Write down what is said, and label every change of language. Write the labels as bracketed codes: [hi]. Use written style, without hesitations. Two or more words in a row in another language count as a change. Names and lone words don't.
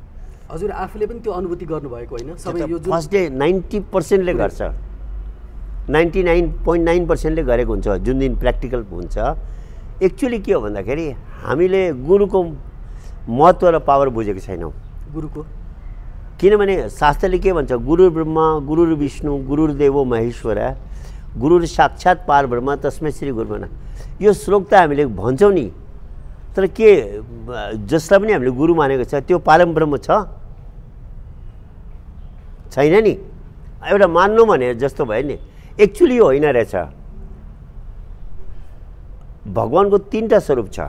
[ne] हजुर आफूले पनि त्यो अनुभूति गर्नुभएको होइन? सबै यो [en] first day [ne] 90%ले गर्छ। 99.9%ले गरेको हुन्छ जुन दिन प्र्याक्टिकल हुन्छ। एक्चुअली के हो भन्दाखेरि हामीले गुरुको महत्त्व र पावर बुझेको छैनौँ। गुरुको किनभने शास्त्रले के भन्छ, [sa] गुरु ब्रह्मा गुरु विष्णु गुरुर्देवो महेश्वर गुरु साक्षात् पार ब्रह्म तस्मै श्री गुरु नमः। [ne] यो श्लोक त हामीले भन्छौँ नि, तर के जसलाई पनि हामीले गुरु मानेको छ त्यो परम ब्रह्म छैन नि। एउटा मान्नु भने जस्तो भयो नि, एक्चुअली यो होइन रहेछ। भगवानको 3टा स्वरूप छ।